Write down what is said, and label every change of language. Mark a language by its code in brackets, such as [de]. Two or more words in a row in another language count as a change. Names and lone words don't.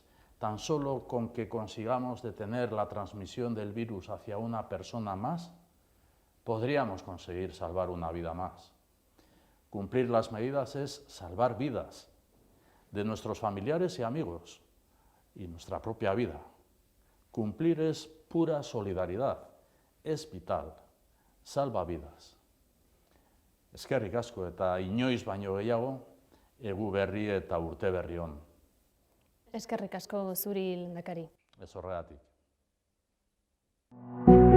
[es] Tan solo con que consigamos detener la transmisión del virus hacia una persona más, podríamos conseguir salvar una vida más. Cumplir las medidas es salvar vidas de nuestros familiares y amigos y nuestra propia vida. Cumplir es pura solidaridad, es vital, salva vidas. [eu] Eskerrik asko eta inoiz baino gehiago, egu berri eta urte berri on. Eskerrik asko zuri, Lehendakari. Ez horregatik.